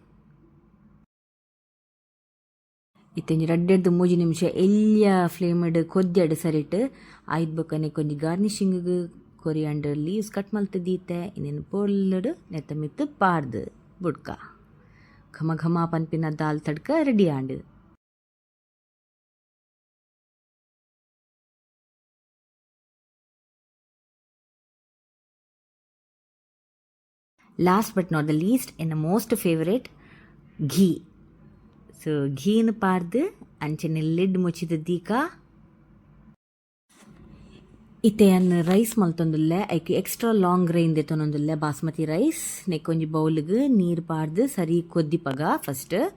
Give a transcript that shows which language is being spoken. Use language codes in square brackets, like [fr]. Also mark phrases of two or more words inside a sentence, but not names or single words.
[tcy] ಇತ್ತಂಜಿ 2-3 ನಿಮಿಷ ಎಲ್ಯ ಫ್ಲೇಮ್ಡ್ ಕೊದ್ಯಡ್ ಸರಿಟ್ ಆಯ್ತು ಬೊಕ್ಕ ನೆಕ್ ಒಂಜಿ [en] garnishing coriander leaves cut [tcy] ಮಲ್ತದೀತೆ ಇನ್ನೇನು ಪೊಲ್ಲಡ್ ನೆತ್ತ ಮಿತ್ತು ಪಾಡ್ದು ಬುಡ್ಕ ಘಮ ಘಮ ಪನ್ಪಿನ ದಾಲ್ ತಡ್ಕ ರೆಡಿ ಆಂಡ್ [en] last but not the least [tcy] ಎನ್ನ [en] most favorite ghee so [tcy] ಘೀನ ಪಾರ್ದು ಅಂಚನೆ ಲಿಡ್ ಮುಚ್ಚಿದ ದೀಕ ಇತ್ತೆಯನ್ನು ರೈಸ್ ಮಲ್ತೊಂದುಲ್ಲೆ ಐಕ್ [en] extra long grain [tcy] ದೆತೊನೊಂದುಲ್ಲೆ [en] basmati rice [tcy] ನೆಕ್ ಒಂಜಿ ಬೌಲ್ಗ್ ನೀರು ಪಾಡ್ದು ಸರಿ ಕೊದ್ದಿಪಗ ಫಸ್ಟ್